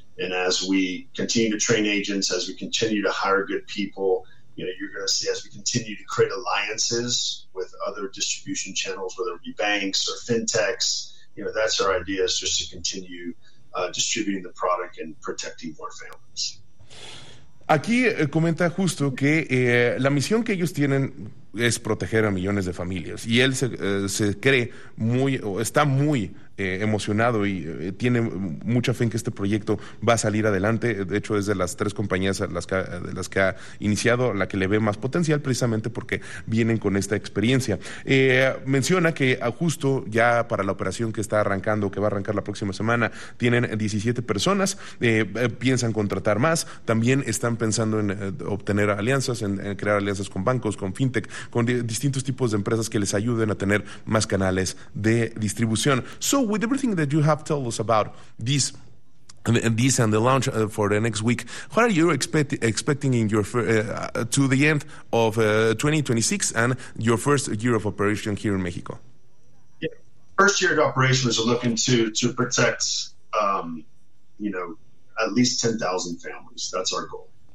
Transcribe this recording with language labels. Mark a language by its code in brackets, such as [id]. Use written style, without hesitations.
[en] And as we continue to train agents, as we continue to hire good people, you're going to see as we continue to create alliances with other distribution channels, whether it be banks or fintechs, that's our idea is just to continue distributing the product and protecting more families. [es] Aquí comenta justo que la misión que ellos tienen es proteger a millones de familias y él se cree muy o está muy emocionado y tiene mucha fe en que este proyecto va a salir adelante. De hecho, es de las tres compañías de las que ha iniciado la que le ve más potencial precisamente porque vienen con esta experiencia. Menciona que justo ya para la operación que está arrancando, que va a arrancar la próxima semana, tienen 17 personas, piensan contratar más, también están pensando en obtener alianzas, en crear alianzas con bancos, con fintech, con distintos tipos de empresas que les ayuden a tener más canales de distribución. [en] So with everything that you have told us about this and the launch for the next week, what are you expecting in your to the end of 2026 and your first year of operation here in Mexico? Yeah. First year of operations are looking to protect at least 10,000 families. That's our goal.